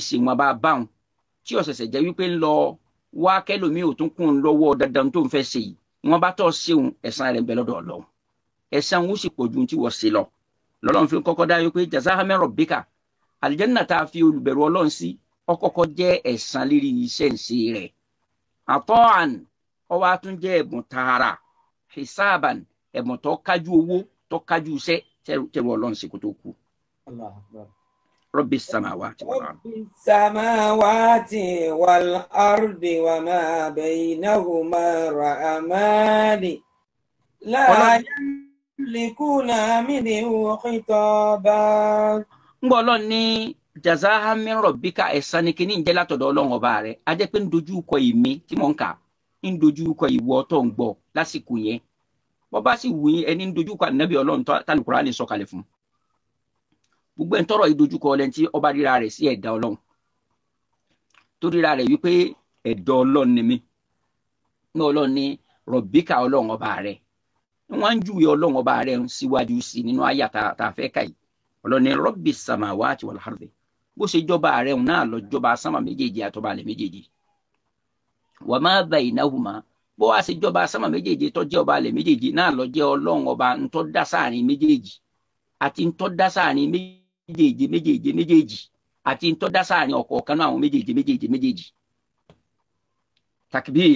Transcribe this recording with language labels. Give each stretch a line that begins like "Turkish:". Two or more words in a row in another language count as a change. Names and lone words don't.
Yoruba: ṣe wọn bá báwọn tí ọ̀sẹ̀sẹ̀ jẹ́ wípé ń lọ wá kẹ́lòmíì ò tún kún un lọ́wọ́ dandan tó ń fẹ́ ṣe yìí wọn bá tọ́ ṣeun ẹ̀san rẹ̀ ń bẹ lọ́dọ̀ Ọlọ́run ẹ̀san wọn sì pọ̀ ju tí wọ́n ṣe lọ lọ́lọ́run fi kọ́kọ́ dá yó pé
Arabic: جزاء من ربك
Yoruba: àlìjẹ́nà tá a fi olùbẹ̀rù ọlọ́run sí ọkọ̀kọ́ jẹ́ ẹ̀san lérí iṣẹ́ ìṣe rẹ̀ àtọ́àn ọwọ́ àtún jẹ́ ẹ̀bùn tààrà hisaban ẹ̀bùn tó kájú owó tó kájú iṣẹ́ tẹ̀rù ọlọ́run sí kó tó kú.
Arabic: الله أكبر. رب السماوات والأرض. رب السماوات والأرض وما بينهما الرحمن لا يملكون منه خطابا.
Yoruba: Ngbọ́ ọlọ́run ní
Arabic: جزاء من ربك
Yoruba: ẹ̀san ni kíní ń jẹ́ látọ̀dọ̀ ọlọ́run ọba rẹ̀ a jẹ́ pé ń dojú kọ èmi tí mò ń kà ń dojú kọ ìwọ tó ń gbọ́ lásìkò yẹn bọ́ bá sì wù yín ẹni ń dojú kọ ànábì ọlọ́run tálù Kùránì sọ̀kalẹ̀ fún gbogbo ẹ̀ ń tọrọ ìdojúkọ ọlẹ́ni tí ọba ríra rẹ̀ sí ẹ̀dá ọlọ́run tó ríra rẹ̀ wípé ẹ̀dá ọlọ́run ni mí ní ọlọ́run ní rabbika ọlọ́run ọba rẹ̀ wọ́n ń júwe ọlọ́run ọba rẹ̀ síwájú sí nínú àyà tá a fẹ́ kà yìí ọlọ́run ní
Arabic: رب السماوات والأرض
Yoruba: bó ṣe jọba rẹ̀ náà lọ jọba sánmà méjèèjì àtọba alẹ̀ méjèèjì
Arabic: وما بينهما
Yoruba: bó wá ṣe jọba sánmà méjèèjì tó jẹ́ ọba alẹ̀ méjèèjì náà lọ jẹ́ ọlọ́run ọba ntọ́ dá sáàrin méjèèjì àti ntọ́ dá sáàrin méjèèjì àti ntọ́ dá sáàrin ọ̀kọ̀ọ̀kan náà àwọn méjèèjì takbir.